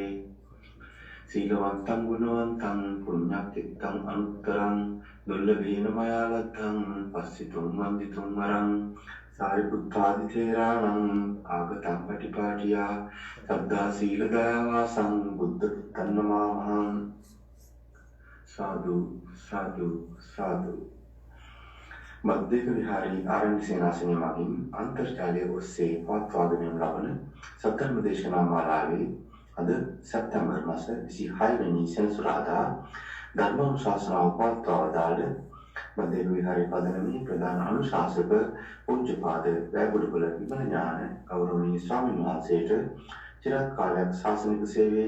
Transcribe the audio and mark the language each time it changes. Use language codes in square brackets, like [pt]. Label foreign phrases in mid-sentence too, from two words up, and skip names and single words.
[pi] සීලවන්තං ගුණවන්තං පුඤ්ඤක්ඛිතං අනුත්තරං දුර්ලභේන මයා ලද්ධං පස්සිතුම් වන්දිතුම් වරං සාරිපුත්තාදි තේරාණං ආගතං පටිපාටියා සද්ධා සීල දයාවාසං බුද්ධ පුත්තන්නමාමහං. සාදු සාදු සාදු. [si] මධ්‍යක විහාරී ආරණ්‍ය සේනාසනය මගින් අන්තර්ජාලය ඔස්සේ පවත්වාගෙන ලබන සත්‍යධර්ම දේශනා මාලාවේ අද සැප්තැම්බර් මාස 26 වෙනි සෙනසුරාදා ධර්මානුශාසනාව පවත්වා වදාළ මධ්‍යක විහාරයේ පදනමේ ප්‍රධාන අනුශාසක පූජ්‍යපාද වැගුරුපුල විමල ඥාන ගෞරවනීය ස්වාමීන් වහන්සේට චිරාත් කාලයක් ශාසනික සේවයේ